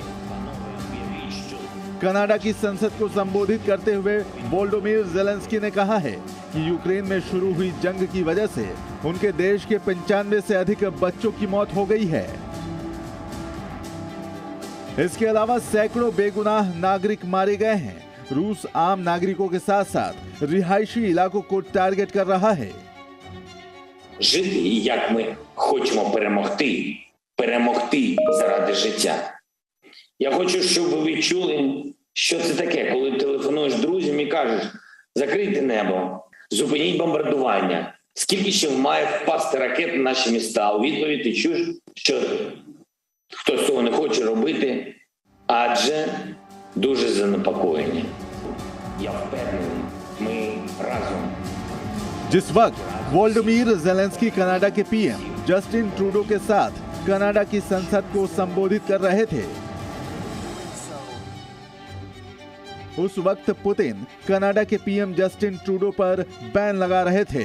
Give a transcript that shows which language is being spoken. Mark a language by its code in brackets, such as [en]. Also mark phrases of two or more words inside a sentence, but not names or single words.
[hi] कनाडा की संसद को संबोधित करते हुए वोलोदिमीर ज़ेलेंस्की ने कहा है कि यूक्रेन में शुरू हुई जंग की वजह से उनके देश के 95 से अधिक बच्चों की मौत हो गई है। इसके अलावा सैकड़ों बेगुनाह नागरिक मारे गए हैं। रूस आम नागरिकों के साथ साथ रिहायशी इलाकों को टारगेट कर रहा है। [uk] Жити, як ми хочемо перемогти заради життя. Я хочу, щоб ви відчули, що це таке, коли телефонуєш друзям і кажеш: закрийте небо, зупиніть бомбардування. Скільки ще має впасти ракет на наші міста? У відповідь ти чуєш, що хтось цього не хоче робити, адже дуже занепокоєні. Я впевнений, ми разом. [hi] जिस वक्त वोलोदिमीर ज़ेलेंस्की कनाडा के पीएम जस्टिन ट्रूडो के साथ कनाडा की संसद को संबोधित कर रहे थे, उस वक्त पुतिन कनाडा के पीएम जस्टिन ट्रूडो पर बैन लगा रहे थे।